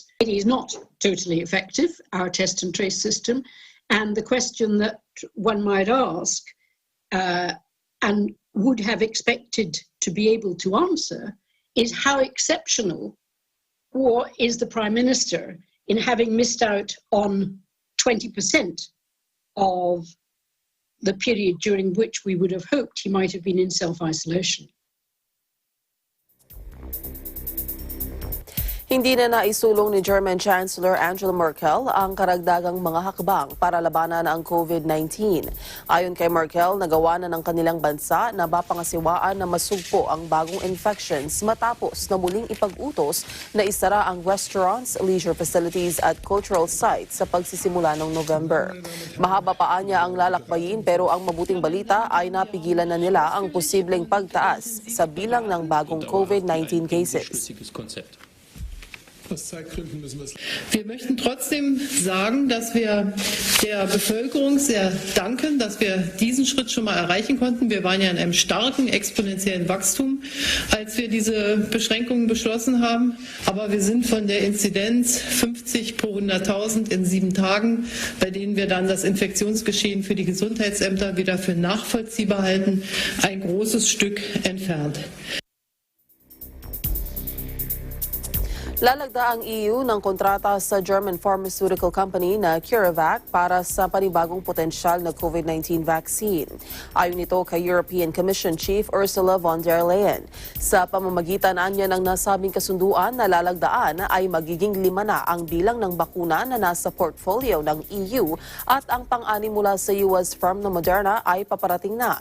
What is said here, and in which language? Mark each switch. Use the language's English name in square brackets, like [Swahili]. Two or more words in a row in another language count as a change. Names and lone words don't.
[English] It is not totally effective, our test and trace system, and the question that one might ask and would have expected to be able to answer is how exceptional is the Prime Minister in having missed out on 20% of the period during which we would have hoped he might have been in self-isolation. [Filipino] Hindi na naisulong ni German Chancellor Angela Merkel ang karagdagang mga hakbang para labanan ang COVID-19. Ayon kay Merkel, nagawa na ng kanilang bansa na mapangasiwaan na masugpo ang bagong infections matapos na muling ipag-utos na isara ang restaurants, [English] leisure facilities [Filipino] at [English] cultural sites [Filipino] sa pagsisimula ng November. Mahaba pa niya ang lalakbayin pero ang mabuting balita ay napigilan na nila ang posibleng pagtaas sa bilang ng bagong COVID-19 cases. [German] Wir möchten trotzdem sagen, dass wir der Bevölkerung sehr danken, dass wir diesen Schritt schon mal erreichen konnten. Wir waren ja in einem starken exponentiellen Wachstum, als wir diese Beschränkungen beschlossen haben. Aber wir sind von der Inzidenz 50 pro 100.000 in 7 Tagen, bei denen wir dann das Infektionsgeschehen für die Gesundheitsämter wieder für nachvollziehbar halten, ein großes Stück entfernt. [Filipino] Lalagda ang EU ng kontrata sa [English] German pharmaceutical company [Filipino] na CureVac para sa panibagong potensyal na COVID-19 vaccine. Ayon nito kay European Commission Chief Ursula von der Leyen. Sa pamamagitan niya ng nasabing kasunduan na lalagdaan ay magiging 5 na ang bilang ng bakuna na nasa portfolio ng EU at ang pang-anim mula sa US firm na Moderna ay paparating na.